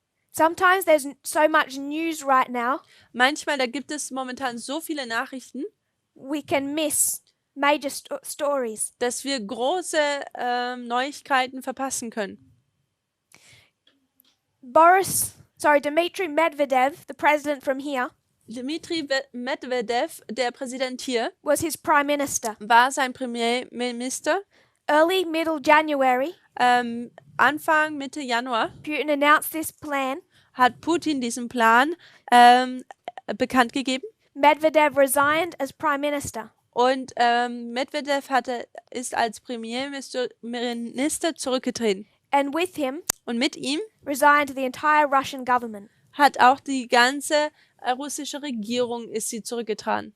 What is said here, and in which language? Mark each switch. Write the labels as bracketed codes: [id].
[en] Sometimes there's so much news right now, [de] Manchmal, da gibt es momentan so viele Nachrichten, [en] we can miss major stories. [de] dass wir große Neuigkeiten verpassen können. [en] Dmitry Medvedev, the president from here, [de] Dmitri Medvedev, der Präsident hier, [en] was his prime minister. [de] war sein Premierminister. [en] Early middle January, [de] Anfang, Mitte Januar [en] Putin announced this plan. [de] hat Putin diesen Plan bekannt gegeben. [en] Medvedev resigned as prime minister. [de] Und Medvedev ist als Premierminister zurückgetreten. [en] And with him [de] Und mit ihm [en] resigned the entire Russian government. [de] hat auch die ganze russische Regierung ist sie zurückgetreten.